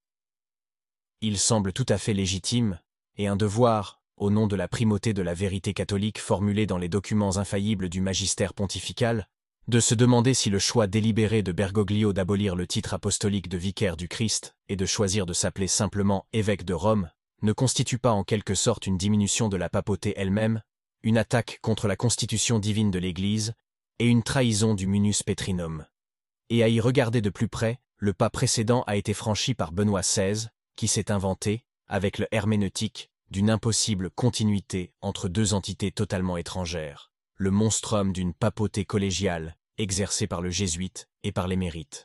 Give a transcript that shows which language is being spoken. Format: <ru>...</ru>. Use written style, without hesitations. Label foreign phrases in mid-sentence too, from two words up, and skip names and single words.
<fr>Il semble tout à fait légitime, et un devoir, au nom de la primauté de la vérité catholique formulée dans les documents infaillibles du magistère pontifical, de se demander si le choix délibéré de Bergoglio d'abolir le titre apostolique de vicaire du Christ et de choisir de s'appeler simplement évêque de Rome ne constitue pas en quelque sorte une diminution de la papauté elle-même, une attaque contre la constitution divine de l'Église et une trahison du</fr> <la>munus petrinum.</la> <fr>Et à y regarder de plus près, le pas précédent a été franchi par Benoît XVI, qui s'est inventé, avec le herméneutique, d'une impossible continuité entre deux entités totalement étrangères, le monstrum d'une papauté collégiale, exercée par le jésuite et par l'émérite.</fr>